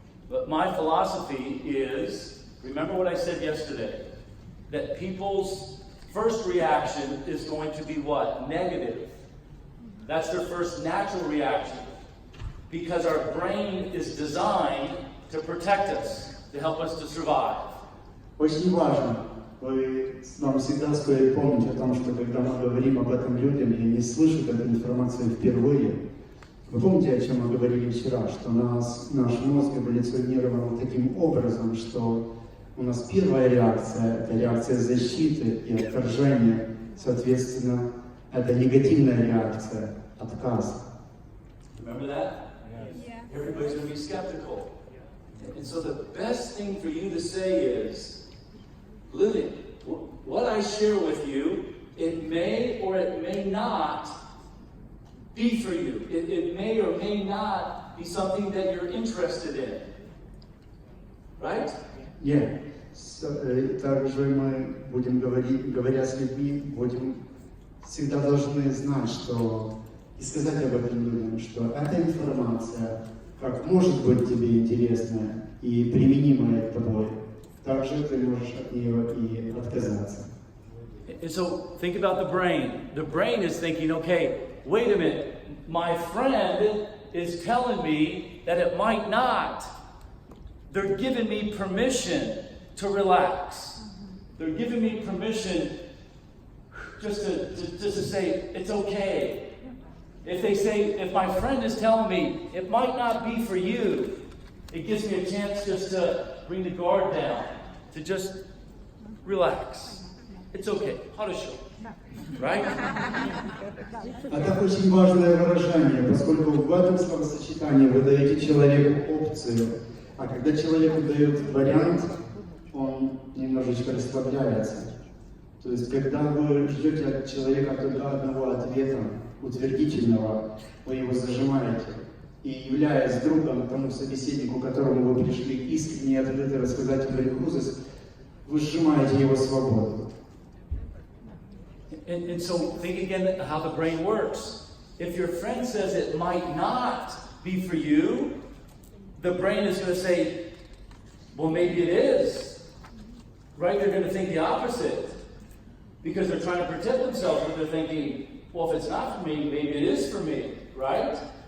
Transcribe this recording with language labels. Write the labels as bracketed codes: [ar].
[en] But my philosophy is, remember what I said yesterday, that people's first reaction is going to be what? Negative. That's their first natural reaction. Because our brain is designed to protect us, to help us to survive. [ru] Очень важно. Вам всегда стоит помнить о том, что когда мы говорим об этом людям, и они слышат эту информацию впервые, вы помните, о чем мы говорили вчера, что наш мозг эволюционировал таким образом, что у нас первая реакция – это реакция защиты и отторжения, соответственно, это негативная реакция, отказ. [en] Remember that? Yeah. Everybody's going to be skeptical. And so the best thing for you to say is, Lily, what I share with you, it may or it may not be for you. It may or may not be something that you're interested in. Right? [ru] Нет. Также мы будем говоря с людьми, всегда должны знать, что и сказать об этом людям, что эта информация, как может быть тебе интересная и применимая тобой, также ты можешь от нее и отказаться. [en] And so think about the brain. The brain is thinking, okay, wait a minute. My friend is telling me that it might not. They're giving me permission to relax. They're giving me permission just to say, it's okay. If my friend is telling me, it might not be for you, it gives me a chance just to bring the guard down, to just relax. It's okay. [ru] Хорошо. [en] Right? [ru] Это очень важное выражение, поскольку в этом словосочетании вы даете человеку опцию, а когда человеку дают вариант, он немножечко расслабляется. То есть, когда вы ждете от человека только одного ответа, утвердительного, вы его зажимаете. И являясь другом тому собеседнику, к которому вы пришли искренне и открыто рассказать о крузис, вы сжимаете его свободу. [en] And so think again how the brain works. If your friend says it might not be for you, the brain is going to say, well, maybe it is. Right? They're going to think the opposite. Because they're trying to protect themselves, but they're thinking, well, if it's not for me, maybe it is for me. Right?